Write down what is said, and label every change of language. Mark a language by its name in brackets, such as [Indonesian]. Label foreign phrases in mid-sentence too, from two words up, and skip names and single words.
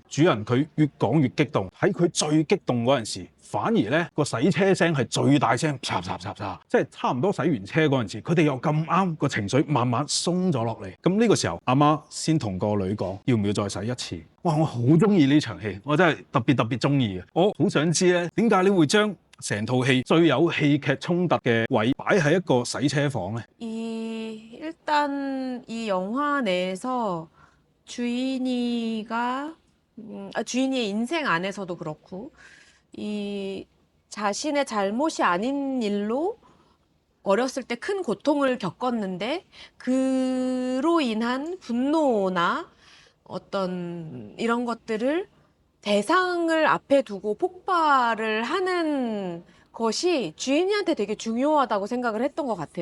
[Cantonese] 主人佢越講越激動，喺佢最激動嗰陣時，反而咧個洗車聲係最大聲，嚓嚓嚓嚓，即係差唔多洗完車嗰陣時，佢哋又咁啱個情緒慢慢鬆咗落嚟。咁呢個時候，阿媽先同個女講，要唔要再洗一次？哇！我好中意呢場戲，我真係特別中意嘅。我好想知咧，點解你會將成套戲最有戲劇衝突嘅位擺喺一個洗車房咧？ [Korean] 일단 이 영화 내에서 주인이가 주인이의 인생 안에서도 그렇고 이 자신의 잘못이 아닌 일로 어렸을 때 큰 고통을 겪었는데 그로 인한 분노나 어떤 이런 것들을 대상을 앞에 두고 폭발을 하는 것이 주인이한테 되게 중요하다고 생각을 했던 것 같아요.